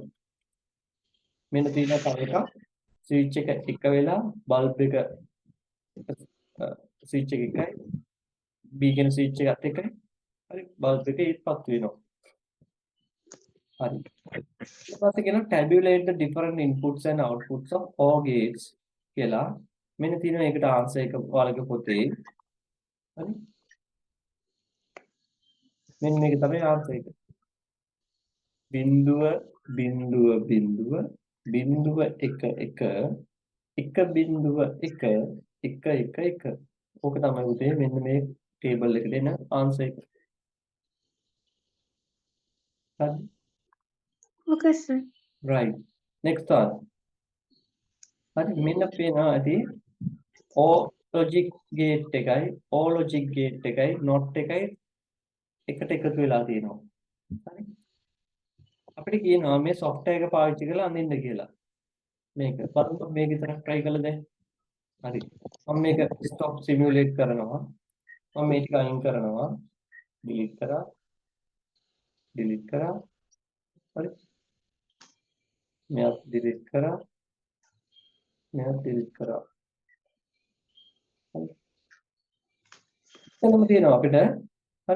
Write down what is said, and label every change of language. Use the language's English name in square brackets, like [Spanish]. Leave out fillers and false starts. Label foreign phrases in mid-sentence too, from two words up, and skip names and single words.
[Sinhala] මෙන්න තියෙන තව එකක් ස්විච් එක එක වෙලා බල්බ් එක ස්විච් එක එකයි B කියන ස්විච් එකත් එකයි. හරි බල්බ් එක ඒත් පත් වෙනවා. හරි. ඊට පස්සේ කියනවා [English] tabulate the different inputs and outputs of OR gates [Sinhala] කියලා. මෙන්න තියෙනවා ඒකට ආන්සර් එක ඔයාලගේ පොතේ. හරි. මෙන්න මේක තමයි ආන්සර් එක. බිඳුව බිඳුව බිඳුව බිඳුව 1 1 1 බිඳුව 1 1 1 1. ඕක තමයි උදේ මෙන්න මේ ටේබල් එකට එන ආන්සර් එක. හරි. [English] Okay sir. right next one. [Sinhala] හරි මෙන්න පේනවා ඇති [English] O logic gate [Sinhala] එකයි [English] O logic gate [Sinhala] එකයි not එකයි එකට එකතු වෙලා තියෙනවා. හරි. අපිට කියනවා මේ software එක පාවිච්චි කරලා අඳින්න කියලා. මේක බලමු මේක විතරක් try කරලා දැන්. හරි. මම මේක [English] stop simulate [Sinhala] කරනවා. මම මේක අයින් කරනවා. delete කරා. හරි. මෙයා delete කරා. හරි. එතනම තියෙනවා අපිට හරි.